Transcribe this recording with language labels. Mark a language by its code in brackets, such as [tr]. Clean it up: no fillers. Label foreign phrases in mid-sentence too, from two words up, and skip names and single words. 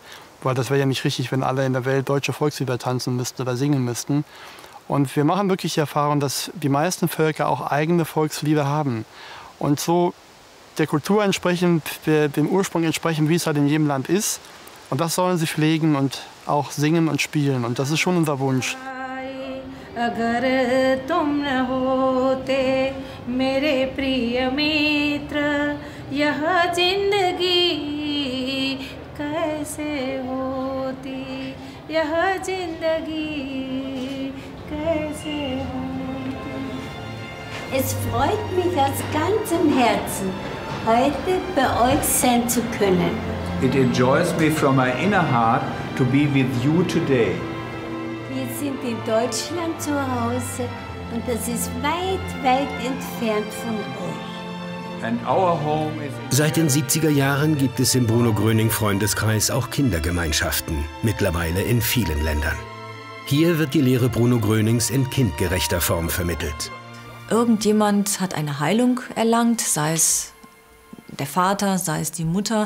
[de] Weil das wäre ja nicht richtig, wenn alle in der Welt deutsche Volkslieder tanzen müssten oder singen müssten. Und wir machen wirklich die Erfahrung, dass die meisten Völker auch eigene Volkslieder haben. Und so der Kultur entsprechend, dem Ursprung entsprechend, wie es halt in jedem Land ist. Und das sollen sie pflegen und auch singen und spielen. Und das ist schon unser Wunsch. [hi] अगर तुम न होते मेरे प्रिय मित्र यह जिंदगी कैसे होती यह जिंदगी कैसे होती. [de] Es freut mich aus ganzem Herzen, heute bei euch sein zu können. [en] It enjoys me from my inner heart to be with you today. [de] Wir sind in Deutschland zu Hause und das ist weit, weit entfernt von euch. [en] And our home is [de] Seit den 70er Jahren gibt es im Bruno-Gröning-Freundeskreis auch Kindergemeinschaften, mittlerweile in vielen Ländern. Hier wird die Lehre Bruno Grönings in kindgerechter Form vermittelt. Irgendjemand hat eine Heilung erlangt, sei es der Vater, sei es die Mutter.